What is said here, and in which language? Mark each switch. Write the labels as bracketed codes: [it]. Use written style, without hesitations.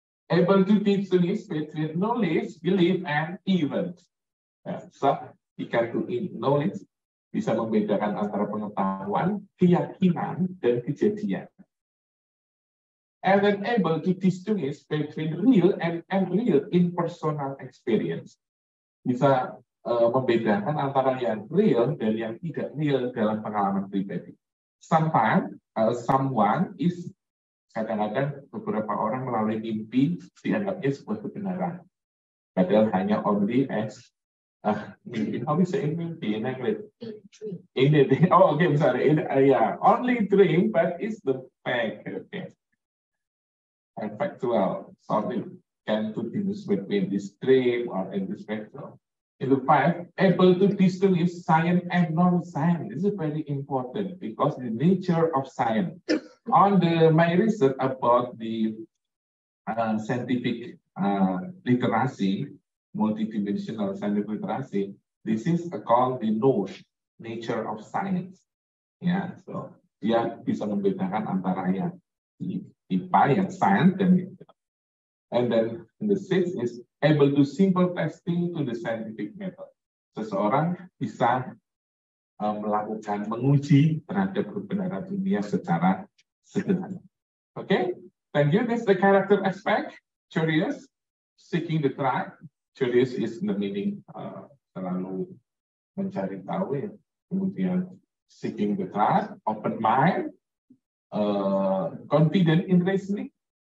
[en] Able to distinguish between knowledge, belief, and event. [id] So, jika itu knowledge bisa membedakan antara pengetahuan, keyakinan, dan kejadian. [en] and then able to distinguish between real and unreal in personal experience. [id] Bisa membedakan antara yang real dan yang tidak real dalam pengalaman pribadi. [en] Sometimes someone is [id] kadang-kadang beberapa orang melalui mimpi dianggapnya sebuah kebenaran. Padahal hanya [en] only as [id] mimpi. [en] How we say mimpi in English? In a dream. Oh, okay, I'm sorry. Yeah, only dream, but it's the fact. Okay. And factual. So we can distinguish between this dream or in this factual. In the five, able to distinguish science and non-science. This is very important because the nature of science. On my research about the scientific literacy, multidimensional scientific literacy, this is called the nature of science. [id] Ya, so dia bisa membedakan antara yang IPA, yang science dan itu. [en] And then the sixth is able to simple testing to the scientific method. [id] Seseorang bisa melakukan menguji terhadap kebenaran dunia secara sederhana. [en] Okay, thank you. That's the character aspect. Curious, seeking the truth. Curious is the meaning [id] selalu mencari tahu ya. Kemudian [en] seeking the truth, open mind, confident in reasoning.